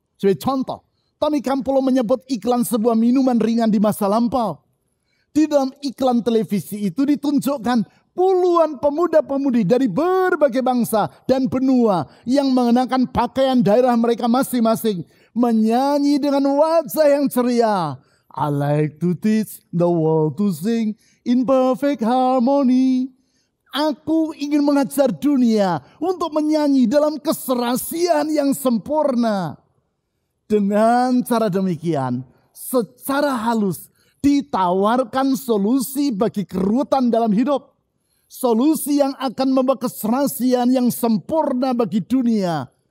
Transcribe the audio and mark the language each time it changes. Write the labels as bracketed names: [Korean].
[Indonesian] Sebagai contoh, Tony Campolo menyebut iklan sebuah minuman ringan di masa lampau. Di dalam iklan televisi itu ditunjukkan puluhan pemuda-pemudi dari berbagai bangsa dan benua yang mengenakan pakaian daerah mereka masing-masing, menyanyi dengan wajah yang ceria. [English] I like to teach the world to sing in perfect harmony. [Indonesian] Aku ingin mengajar dunia untuk menyanyi dalam keserasian yang sempurna. Dengan cara demikian, secara halus ditawarkan solusi bagi keruwetan dalam hidup. Solusi yang akan membawa keserasian yang sempurna bagi dunia.